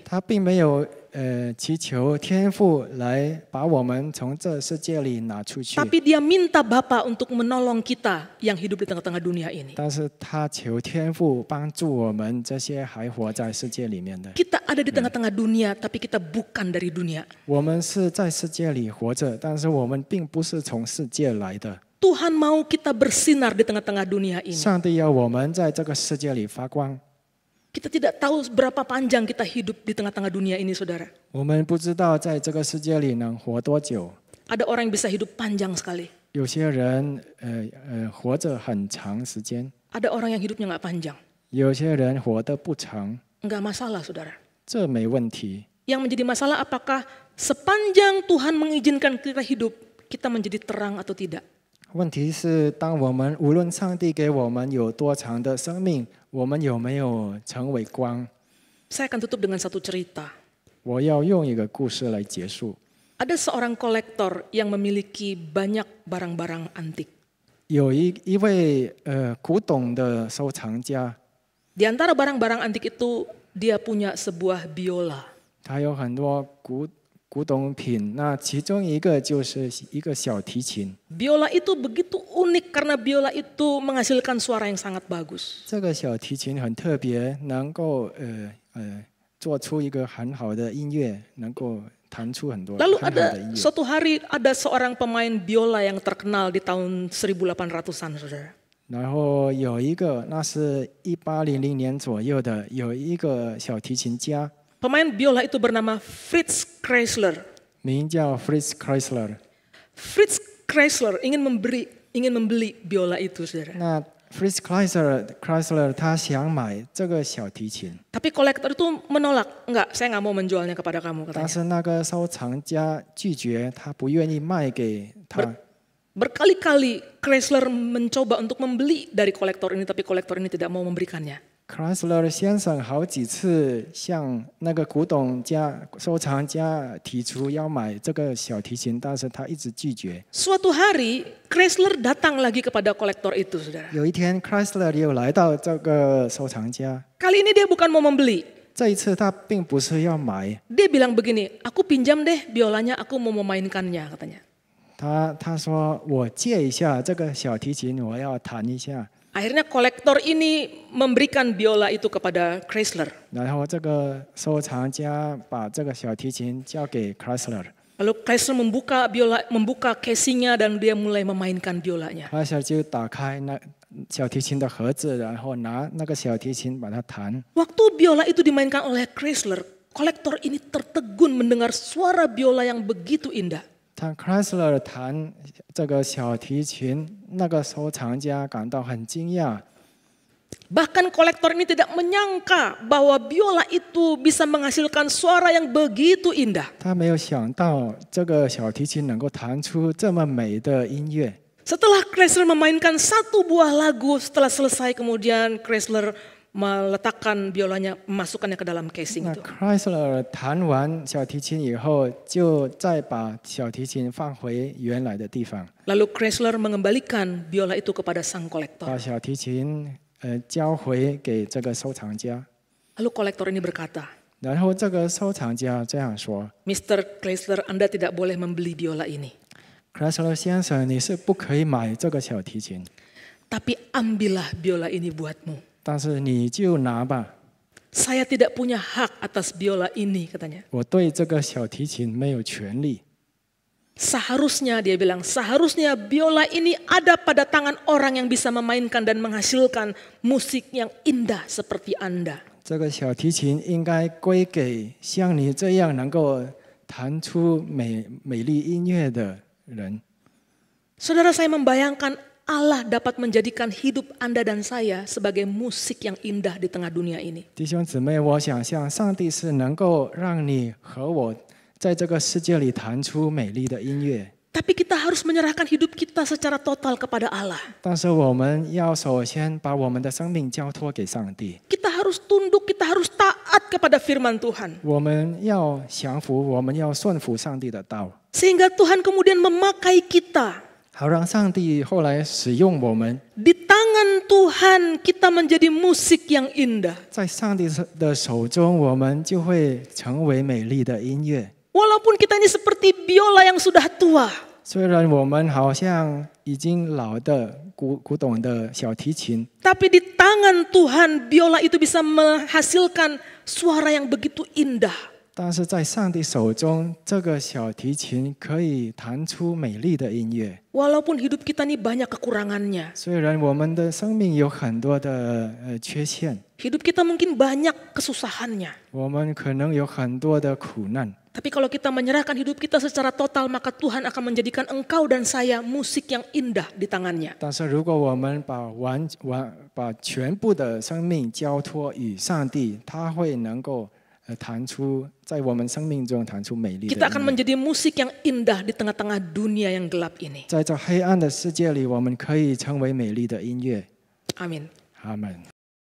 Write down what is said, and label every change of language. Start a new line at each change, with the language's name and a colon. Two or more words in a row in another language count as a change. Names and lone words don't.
Chinese: 他并没有祈求天父来把我们从这世界里拿出去，
Indonesian: Tapi dia minta Bapa untuk menolong kita yang hidup di tengah-tengah dunia ini.
Chinese: 但是他求天父帮助我们这些还活在世界里面的。
Indonesian: Kita ada di tengah-tengah dunia, tapi kita bukan dari dunia.
Chinese: 我们是在世界里活着，但是我们并不是从世界来的。
Indonesian: Tuhan mau kita bersinar di tengah-tengah dunia ini.
Chinese: 上帝要我们在这个世界里发光。
Indonesian: Kita tidak tahu berapa panjang kita hidup di tengah-tengah dunia ini, saudara.
Chinese: 我们不知道在这个世界里能活多久。
Indonesian: Ada orang yang bisa hidup panjang sekali.
Chinese: 有些人活着很长时间，
Indonesian: Ada orang yang hidupnya nggak panjang.
Chinese: 有些人活得不长，
Indonesian: Nggak masalah, saudara.
Chinese: 这没问题。
Indonesian: Yang menjadi masalah apakah sepanjang Tuhan mengizinkan kita hidup, kita menjadi terang atau tidak.
Chinese: 问题是，当我们无论上帝给我们有多长的生命，我们有没有成为光？
Indonesian: Saya akan tutup dengan satu cerita.
Chinese: 我要用一个故事来结束。
Indonesian: Ada seorang kolektor yang memiliki banyak barang-barang antik.
Chinese: 有一位古董的收藏家，
Indonesian: Di antara barang-barang antik itu dia punya sebuah biola.
Chinese: 他有很多古董品，那其中一个就是一个小提琴。
Indonesian: Biola itu begitu unik karena biola itu menghasilkan suara yang sangat bagus.
Chinese: 这个小提琴很特别，能够做出一个很好的音乐，能够弹出很多
Indonesian: Lalu
Chinese: 很好
Indonesian: ada
Chinese: 的音乐。
Indonesian: suatu hari ada seorang pemain biola yang terkenal di tahun 1800-an, saudara.
Chinese: 然后有一个，那是1800年左右的，有一个小提琴家，
Indonesian: Pemain biola itu bernama Fritz Kreisler.
Chinese: 名叫 Fritz Kreisler。
Indonesian: Fritz Kreisler ingin membeli biola itu, saudara.
Chinese: 那 Fritz Kreisler 他想买这个小提琴，
Indonesian: Tapi kolektor itu menolak. Enggak, saya nggak mau menjualnya kepada kamu,
Chinese: 但
Indonesian: katanya.
Chinese: 是那个收藏家拒绝，他不愿意卖给他。
Indonesian: Berkali-kali Kreisler mencoba untuk membeli dari kolektor ini, tapi kolektor ini tidak mau memberikannya.
Chinese: Kreisler 先生好几次向那个古董家、收藏家提出要买这个小提琴，但是他一直拒绝。
Indonesian: Suatu hari Kreisler datang lagi kepada kolektor itu, saudara.
Chinese: 有一天 ，Kreisler 又来到这个收藏家，
Indonesian: Kali ini dia bukan mau membeli.
Chinese: 这一次他并不是要买，
Indonesian: Dia bilang begini, aku pinjam deh biolanya, aku mau memainkannya, katanya.
Chinese: 他说我借一下这个小提琴，我要弹一下。
Indonesian: Akhirnya kolektor ini memberikan biola itu kepada Kreisler.
Chinese: 然后这个收藏家把这个小提琴交给 Kreisler。
Indonesian: Lalu Kreisler membuka casingnya dan dia mulai memainkan biolanya.
Chinese: Kreisler 就打开那小提琴的盒子，然后拿那个小提琴把它弹。
Indonesian: Waktu biola itu dimainkan oleh Kreisler, kolektor ini tertegun mendengar suara biola yang begitu indah.
Chinese: 当 Kreisler 弹这个小提琴，那个收藏家感到很惊讶。
Indonesian: Bahkan kolektor ini tidak menyangka bahwa biola itu bisa menghasilkan suara yang begitu indah.
Chinese: 他没有想到这个小提琴能够弹出这么美的音乐。
Indonesian: Setelah Kreisler memainkan satu buah lagu, setelah selesai kemudian Kreisler meletakkan biolanya, memasukkannya ke dalam casing
Chinese: 那
Indonesian: itu.
Chinese: Kreisler 弹完小提琴以后，就再把小提琴放回原来的地方，
Indonesian: Lalu Kreisler mengembalikan biola itu kepada sang
Chinese: 把
Indonesian: kolektor.
Chinese: 小提琴交回给这个收藏家。
Indonesian: Lalu kolektor ini berkata,
Chinese: 然后这个收藏家这样说
Indonesian: Mr. Kreisler, Anda tidak boleh membeli biola ini.
Chinese: ：“Kreisler 先生，你是不可以买这个小提琴，
Indonesian: Tapi ambillah biola ini buatmu.
Chinese: 但是你就拿吧。
Indonesian: Saya tidak punya hak atas biola ini, katanya.
Chinese: 我对这个小提琴没有权利。
Indonesian: Seharusnya, dia bilang, seharusnya biola ini ada pada tangan orang yang bisa memainkan dan menghasilkan musik yang indah seperti Anda.
Chinese: 这个小提琴应该归给像你这样能够弹出美丽音乐的人。”
Indonesian: Saudara, saya membayangkan Allah dapat menjadikan hidup Anda dan saya sebagai musik yang indah di tengah dunia ini.
Chinese: 弟兄姊妹，我想象上帝是能够让你和我在这个世界里弹出美丽的音乐，
Indonesian: Tapi kita harus menyerahkan hidup kita secara total kepada Allah.
Chinese: 但是我们要首先把我们的生命交托给上帝，
Indonesian: Kita harus tunduk, kita harus taat kepada firman Tuhan.
Chinese: 我们要降服，我们要顺服上帝的道，
Indonesian: Sehingga Tuhan kemudian memakai kita.
Chinese: 好让上帝后来使用我们。
Indonesian: Di tangan Tuhan kita menjadi musik yang indah.
Chinese: 在上帝的手中，我们就会成为美丽的音乐。
Indonesian: Walaupun kita ini seperti biola yang sudah tua.
Chinese: 虽然我们好像已经老的古董的小提琴，
Indonesian: Tapi di tangan Tuhan biola itu bisa menghasilkan suara yang begitu indah.
Chinese: 但是在上帝手中，这个小提琴可以弹出美丽的音乐。
Indonesian: Walaupun hidup kita ini banyak kekurangannya.
Chinese: 虽然我们的生命有很多的缺陷，
Indonesian: Hidup kita mungkin banyak kesusahannya.
Chinese: 我们可能有很多的苦难，
Indonesian: Tapi kalau kita menyerahkan hidup kita secara total, maka Tuhan akan menjadikan engkau dan saya musik yang indah di tangannya.
Chinese: 但是如果我们把全部的生命交托与上帝，他会能够弹出在我们生命中弹出美丽的音
Indonesian: Kita akan
Chinese: 乐。
Indonesian: menjadi musik yang indah di tengah-tengah dunia yang gelap ini.
Chinese: 在这黑暗的世界里，我们可以成为美丽的音乐。
Indonesian: Amin.
Chinese: 阿门。